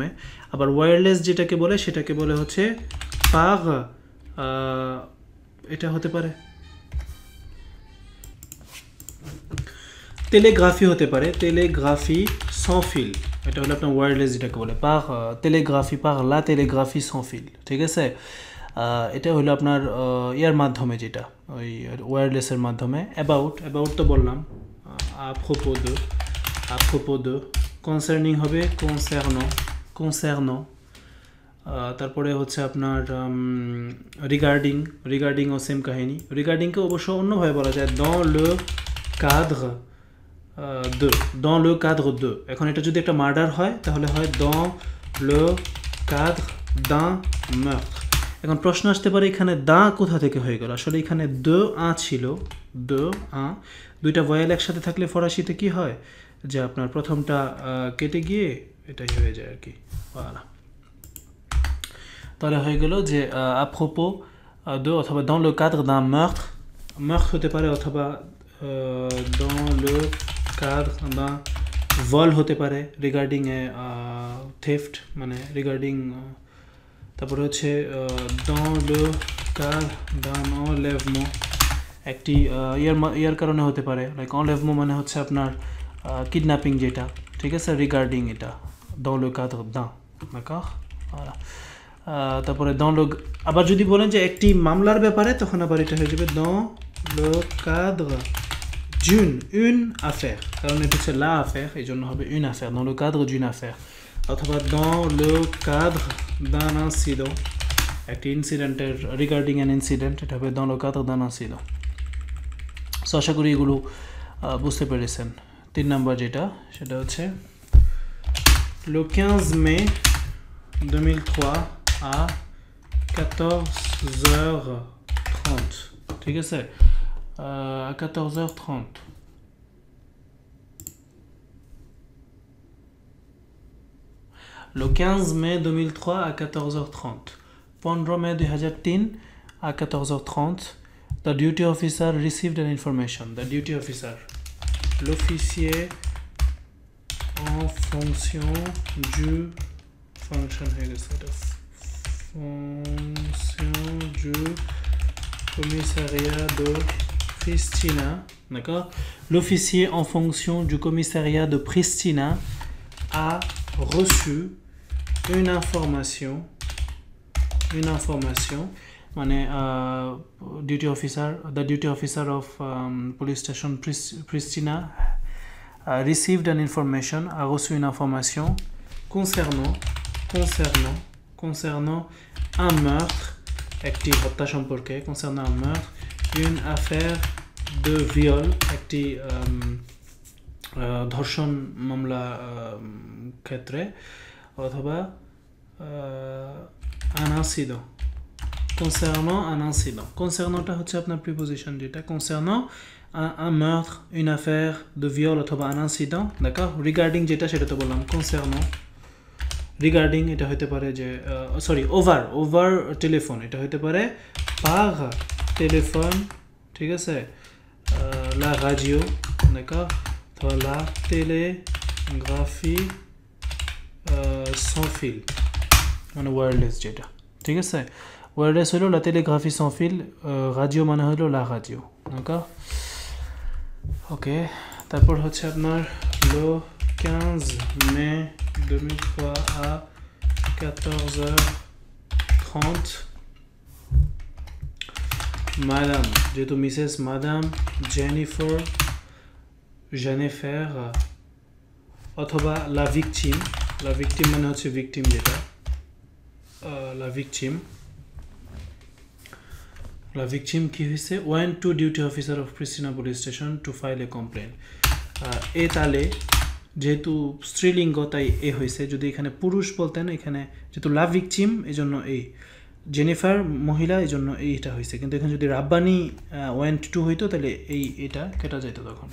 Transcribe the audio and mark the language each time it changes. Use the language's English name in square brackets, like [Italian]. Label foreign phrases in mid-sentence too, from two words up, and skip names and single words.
[Bangla] আবার ওয়্যারলেস যেটাকে বলে সেটাকে বলে হচ্ছে par, এটা হতে পারে টেলিগ্রাফি হতে পারে, [French] télégraphie sans fil, [Bangla] এটা হলো আপনার ওয়্যারলেস যেটাকে বলে, [French] par télégraphie, par la télégraphie sans fil, [Bangla] ঠিক আছে। এটা হলো আপনার ইয়ার মাধ্যমে, যেটা ওই ওয়্যারলেসের মাধ্যমে। অ্যাবাউট তো বললাম, [French] à propos de, [Bangla] concerning হবে concernant, তারপরে হচ্ছে আপনার রিগার্ডিংও সেম কাহিনী। রিগার্ডিংকে অবশ্য অন্যভাবে বলা যায় [French] dans le cadre de, [Bangla] এখন এটা যদি একটা মার্ডার হয় তাহলে হয় [French] dans le cadre d'un meurtre। [Bangla] এখন প্রশ্ন আসতে পারে এখানে দা কোথা থেকে হয়ে গেল, আসলে এখানে [French] de un [Bangla] ছিল, [French] de un, [Bangla] দুইটা ভয়েল একসাথে থাকলে ফরাসিতে কি হয়, যে আপনার প্রথমটা কেটে গিয়ে এটাই হয়ে যায় আর কি, তাহলে হয়ে গেল যে [French] à propos de, [Bangla] অথবা [French] dans le cadre d'un meurtre [Bangla] হতে পারে, অথবা [French] dans le cadre d'un vol [Bangla] হতে পারে, রিগার্ডিং এ theft মানে রিগার্ডিং, তারপরে হচ্ছে [French] dans le cadre d'un enlèvement, [Bangla] একটি ইয়ার কারণে হতে পারে, লাইক enlèvement মানে হচ্ছে আপনার কিডন্যাপিং যেটা, ঠিক আছে, রিগার্ডিং এটা [French] dans le cadre d'un, d'accord, voilà। [Bangla] তারপরে [French] dans le, [Bangla] আবার যদি বলেন যে একটি মামলার ব্যাপারে, তখন আবার এটা হয়ে যাবে [French] dans le cadre d'une affaire, [Bangla] কারণ এটা হচ্ছে [French] la affaire, [Bangla] এই জন্য হবে [French] une affaire, dans le cadre d'une affaire, অথবা dans le cadre d'un incident, [Bangla] একটি ইনসিডেন্টের [English] regarding an incident, [Bangla] এটা হবে [French] dans le cadre d'un incident। [Bangla] সো আশা করি এগুলো বুঝতে পেরেছেন। 3 নম্বর যেটা, সেটা হচ্ছে [French] le 15 mai 2003 à 14h30, [Bangla] ঠিক আছে, [French] à 14h30। Le 15 mai 2003 à 14h30, 15 mai 2003 à 14h30, [English] the duty officer received an information. The duty officer, [French] l'officier en fonction du fonction du commissariat de Pristina, d'accord. L'officier en fonction du commissariat de Pristina a reçu une information মানে [English] the duty officer of police station Pristina received an information, [French] a reçu une information concernant un meurtre, [Bangla] একটি হত্যা সম্পর্কে, [French] concernant un meurtre, une affaire de viol, [Bangla] একটি ধর্ষণ মামলা ক্ষেত্রে, অথবা [French] un incident, concernant un incident. [Bangla] Concernantটা হচ্ছে আপনার প্রিপোজিশন, যেটা [French] concernant un meurtre, une affaire de viol অথবা un incident, d'accord? [Bangla] Regarding যেটা সেটা তো বললাম concernant. Regarding এটা হতে পারে যে [English] over téléphone, [Bangla] এটা হতে পারে [French] par téléphone, [Bangla] ঠিক আছে, [French] la radio, d'accord, অথবা la télégraphie sans fil, [Bangla] মানে ওয়্যারলেস যেটা, ঠিক আছে, ওয়্যারলেস হলো [French] la télégraphie sans fil, [Bangla] radio মানে হলো [French] la radio, [Bangla] d'accord? ওকে, তারপর হচ্ছে আপনার [French] le 15 mai 2003 à 14h30 Madame, [Bangla] যেহেতু মিসেস মাদাম জেনিফার অথবা [French] la victime [Bangla] মানে হচ্ছে victim যেটা, [French] la victime [Bangla] কি হয়েছে, [English] went to duty officer of Pristina police station to file a complaint. [Bangla] এ তালে যেহেতু স্ত্রীলিঙ্গ তাই এ হয়েছে, যদি এখানে পুরুষ বলতেন, এখানে যেহেতু [French] la victime [Bangla] এই জন্য এই, জেনিফার মহিলা এই জন্য এইটা হয়েছে, কিন্তু এখানে যদি রাব্বানি [English] went to [Bangla] হইতো তাহলে এটা কেটা যেত তখন।